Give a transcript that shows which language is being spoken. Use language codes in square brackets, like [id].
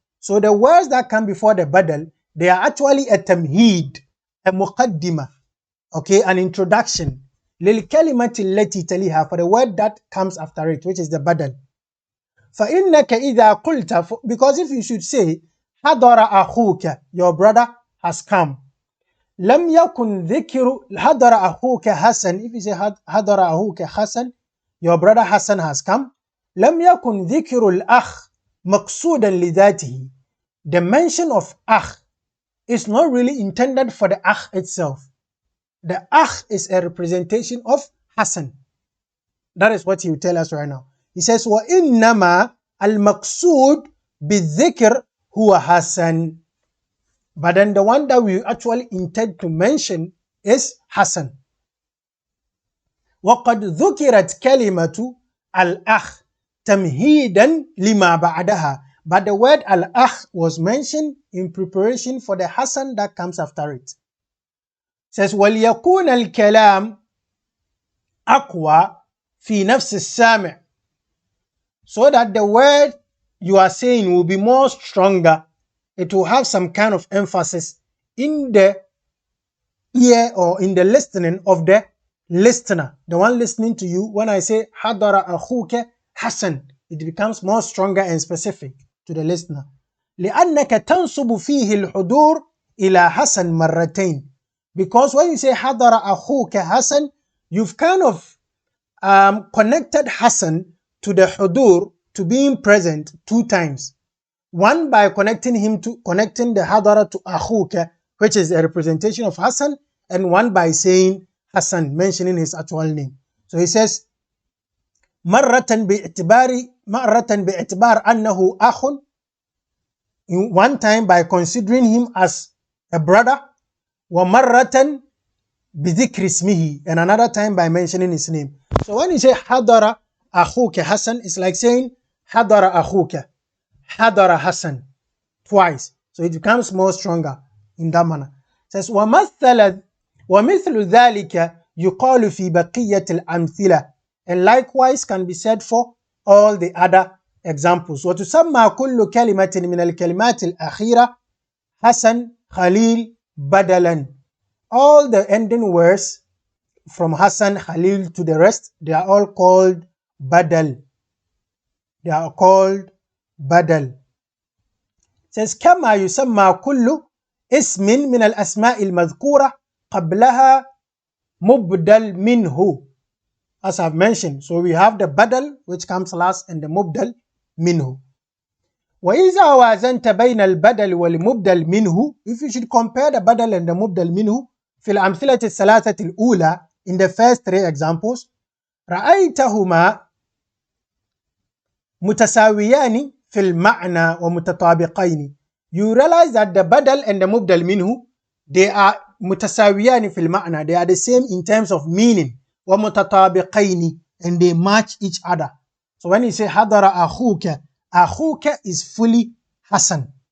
[en] So the words that come before the badal, they are actually a tamheed, a muqaddimah, okay, an introduction. [ar] للكلمة التي تليها, [en] for the word that comes after it, which is the badal. [ar] فإنك إذا قلت, [en] because if you should say [ar] حضر أخوك, [en] your brother has come. [ar] لم يكن ذكر حضر أخوك حسن, [en] if you say [ar] حضر أخوك حسن, [en] your brother Hassan has come. [ar] لم يكن ذكر الأخ مقصودا لذاته. [en] The mention of akh is not really intended for the akh itself. The akh is a representation of Hassan. That is what he will tell us right now. He says, [ar] وَإِنَّمَا الْمَقْصُودُ بِالذِّكْرِ هُوَ Hassan. [en] But then the one that we actually intend to mention is Hassan. [ar] وَقَدْ ذُكِرَتْ كَلِمَةُ الْأَخْ تَمْهِيدًا لِمَا بَعْدَهَا. [en] But the word al-akh was mentioned in preparation for the Hassan that comes after it. It says, [ar] وَلْيَكُونَ الْكَلَامُ أَقْوَى فِي نَفْسِ السَّامِعِ. [en] So that the word you are saying will be more stronger. It will have some kind of emphasis in the ear or in the listening of the listener, the one listening to you. When I say [ar] حَضَرَ أَخُوكَ [en] Hassan, it becomes more stronger and specific to the listener. [ar] لأنك تنسب فيه الحضور إلى حسن مرتين. [en] Because when you say [ar] حضر أخوك [en] Hassan, you've kind of connected Hassan to the hudur, to being present 2 times. One by connecting the hadara to أخوك, which is a representation of Hassan, and one by saying Hassan, mentioning his actual name. So he says, [ar] مرة باعتبار أنه أخ, [en] one time by considering him as a brother, [ar] ومرة بذكر اسمه, [en] and another time by mentioning his name. So when you say [ar] حضر أخوك [en] Hassan, it's like saying [ar] حضر أخوك, حضر [en] Hassan, twice. So it becomes more stronger in that manner. It says [ar] ومثل ذلك يقال في بقية الأمثلة. [en] And likewise can be said for all the other examples. [ar] وتسمى كل كلمة من الكلمات الأخيرة حسن خليل بدلا. [en] All the ending words from Hassan, Khalil to the rest, they are all called badal. They are called badal. It says [ar] كما يسمى كل اسم من الأسماء المذكورة قبلها مبدل منه. [en] As I've mentioned, so we have the badal which comes last and the mubdal minhu. [ar] وإذا وازنت بين البدل والمبدل منه, [en] if you should compare the badal and the mubdal minhu [ar] في الأمثلة الثلاثة الأولى, [en] in the first 3 examples, [ar] رأيتهما متساويان في المعنى ومتطابقين. [en] You realize that the badal and the mubdal minhu, they are [ar] متساويان في المعنى, [en] they are the same in terms of meaning. [ar] وَمُتَطَابِقَيْنِ, [en] and they match each other. So when you say [ar] حَضَرَ أَخُوكَ, أَخُوكَ [en] is fully Hassan.